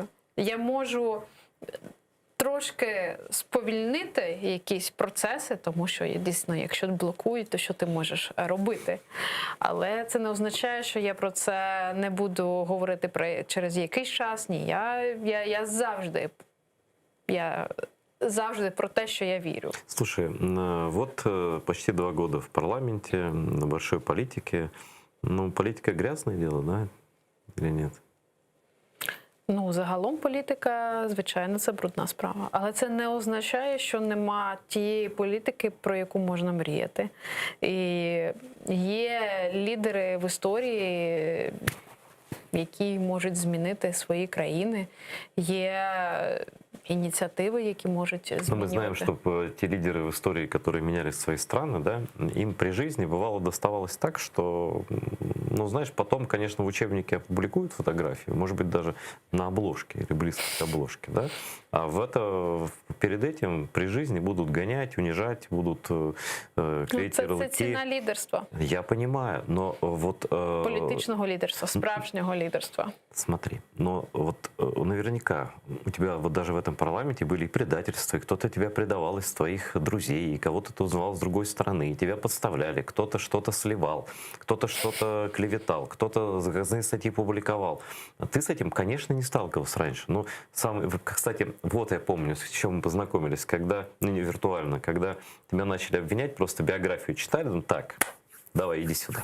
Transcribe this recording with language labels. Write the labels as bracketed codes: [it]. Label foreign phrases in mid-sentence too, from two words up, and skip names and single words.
[uk] Я можу трошки сповільнити якісь процеси, тому що дійсно, якщо блокують, то що ти можеш робити? Але це не означає, що я про це не буду говорити через якийсь час. Ні, я завжди завжди про те, що я вірю. [ru] Слушай, вот почти 2 года в парламенте, на большой политике. Ну, политика грязное дело, да? Или нет? [uk] Ну, загалом політика, звичайно, це брудна справа. Але це не означає, що нема тієї політики, про яку можна мріяти. І є лідери в історії, які можуть змінити свої країни. Є инициативы, які можуть змінювати. [ru] Но мы знаем, что те лидеры в истории, которые меняли свои страны, да, им при жизни бывало доставалось так, что, ну, знаешь, потом, конечно, в учебнике опубликуют фотографию, может быть, даже на обложке или близко к обложке, да, а перед этим при жизни будут гонять, унижать, будут клеить це ярлыки. [uk] Це ціна лідерства. [ru] Я понимаю, но вот... [uk] Політичного лідерства, справжнього лідерства. [ru] Смотри, но вот наверняка у тебя вот даже в этом парламенте были и предательства, и кто-то тебя предавал из твоих друзей, и кого-то ты узнавал с другой стороны, и тебя подставляли, кто-то что-то сливал, кто-то что-то клеветал, кто-то заказные статьи публиковал. А ты с этим, конечно, не сталкивался раньше. Но кстати, вот я помню, с чем мы познакомились, когда, ну не виртуально, когда тебя начали обвинять, просто биографию читали, ну так, давай, иди сюда.